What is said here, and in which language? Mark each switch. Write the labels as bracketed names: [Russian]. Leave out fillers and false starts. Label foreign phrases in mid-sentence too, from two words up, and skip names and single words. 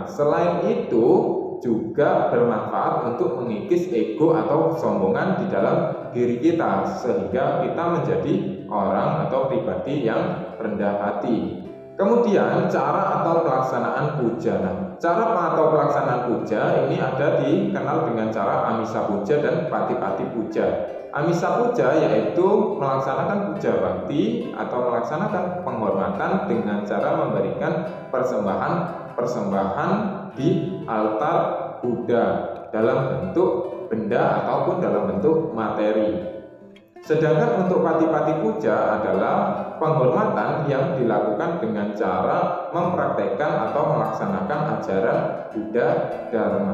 [Indonesian] Selain itu juga bermanfaat untuk mengikis ego atau kesombongan di dalam diri kita, sehingga kita menjadi orang atau pribadi yang rendah hati. Kemudian cara atau pelaksanaan puja. Nah, cara atau pelaksanaan puja ini ada dikenal dengan cara amisa puja dan pati-pati puja. Amisa puja yaitu melaksanakan puja bakti atau melaksanakan penghormatan dengan cara memberikan persembahan di altar Buddha dalam bentuk benda ataupun dalam bentuk materi. Sedangkan untuk pati-pati puja adalah penghormatan yang dilakukan dengan cara mempraktekkan atau melaksanakan ajaran Buddha Dharma.